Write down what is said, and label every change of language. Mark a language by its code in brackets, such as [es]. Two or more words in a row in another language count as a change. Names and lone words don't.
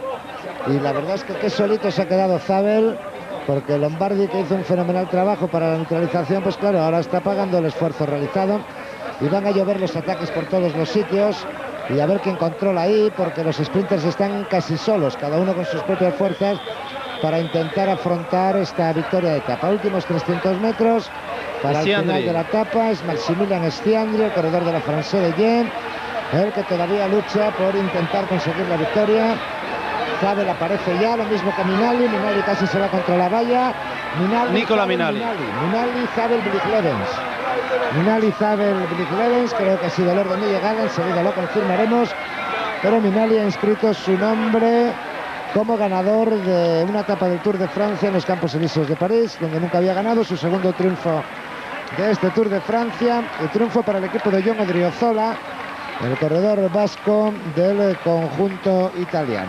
[es] Y la verdad es que qué solito se ha quedado Zabel, porque Lombardi, que hizo un fenomenal trabajo para la neutralización, pues claro, ahora está pagando el esfuerzo realizado y van a llover los ataques por todos los sitios y a ver quién controla ahí, porque los sprinters están casi solos, cada uno con sus propias fuerzas, para intentar afrontar esta victoria de etapa. Últimos 300 metros para el final de la etapa es Maximilian Stiandri, el corredor de la Française de Yen, el que todavía lucha por intentar conseguir la victoria. Zabel aparece ya, lo mismo que Minali casi se va contra la valla. Nicola Minali. Zabel, Blik-Levens. Minali, Zabel, Blik-Levens, creo que ha sido el orden de llegada, enseguida lo confirmaremos, pero Minali ha inscrito su nombre como ganador de una etapa del Tour de Francia en los Campos Elíseos de París, donde nunca había ganado, su segundo triunfo de este Tour de Francia, el triunfo para el equipo de Jon Odriozola, el corredor vasco del conjunto italiano.